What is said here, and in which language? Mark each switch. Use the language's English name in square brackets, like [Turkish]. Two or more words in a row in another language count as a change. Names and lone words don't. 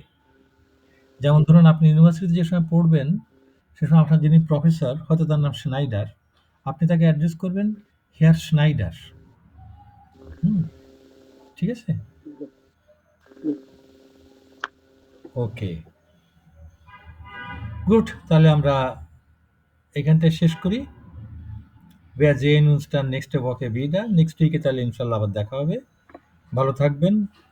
[Bangla] যেমন ধরুন আপনি ইউনিভার্সিটিতে যে সময় পড়বেন, সে সময় আপনার যিনি প্রফেসর, হয়তো তার নাম স্নাইডার, আপনি তাকে অ্যাড্রেস করবেন হেয়ার স্নাইডার। ঠিক আছে? ওকে, গুড। তাহলে আমরা এখানটায় শেষ করি। [German] Wir sehen uns dann nächste Woche wieder. [English] next week [Bangla] তাহলে ইনশাল্লাহ আবার দেখা হবে। ভালো থাকবেন।